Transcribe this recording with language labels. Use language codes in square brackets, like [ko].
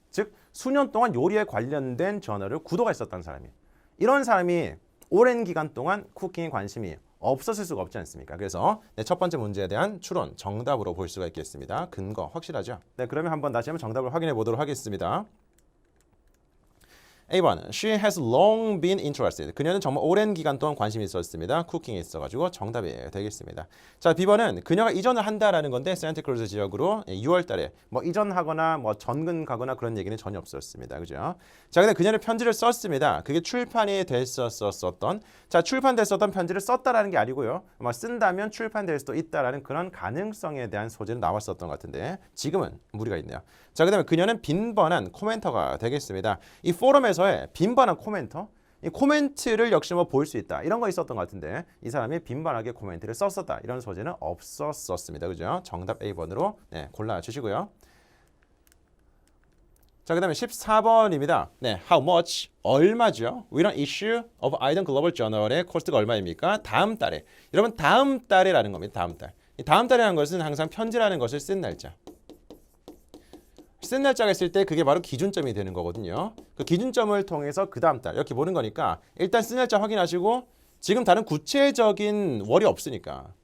[ko] 즉 수년 동안 요리에 관련된 저널을 구독했었던 사람이, 이런 사람이 오랜 기간 동안 쿠킹에 관심이 없었을 수가 없지 않습니까? 그래서 첫 번째 문제에 대한 추론, 정답으로 볼 수가 있겠습니다. 근거 확실하죠? 네, 그러면 한번 다시 한번 정답을 확인해 보도록 하겠습니다. [en] A1, she has long been interested. [ko] 그녀는 정말 오랜 기간 동안 관심이 있었습니다. 쿠킹에 있어가지고 정답이 되겠습니다. 자, B번은 그녀가 이전을 한다라는 건데 산타크루즈 지역으로 6월 달에 뭐 이전하거나 뭐 전근 가거나 그런 얘기는 전혀 없었습니다. 그죠? 자, 근데 그녀는 편지를 썼습니다. 그게 출판이 됐었던, 자, 출판됐었던 편지를 썼다라는 게 아니고요. 뭐 쓴다면 출판될 수도 있다라는 그런 가능성에 대한 소재는 나왔었던 것 같은데 지금은 무리가 있네요. 자, 그다음에 그녀는 빈번한 코멘터가 되겠습니다. 이 포럼에서의 빈번한 코멘터, 이 코멘트를 역시 뭐 볼 수 있다 이런 거 있었던 것 같은데 이 사람이 빈번하게 코멘트를 썼었다 이런 소재는 없었습니다. 그죠? 정답 A번으로 골라주시고요. 자, 그 다음에 14번입니다. 네, [en] how much, [ko] 얼마죠? [en] We don't issue of item global journal의 [ko] 코스트가 얼마입니까? 다음 달에. 여러분, 다음 달에라는 겁니다. 다음 달. 이 다음 달이라는 것은 항상 편지라는 것을 쓴 날짜. 쓴 날짜가 있을 때 그게 바로 기준점이 되는 거거든요. 그 기준점을 통해서 그 다음 달 이렇게 보는 거니까 일단 쓴 날짜 확인하시고 지금 다른 구체적인 월이 없으니까.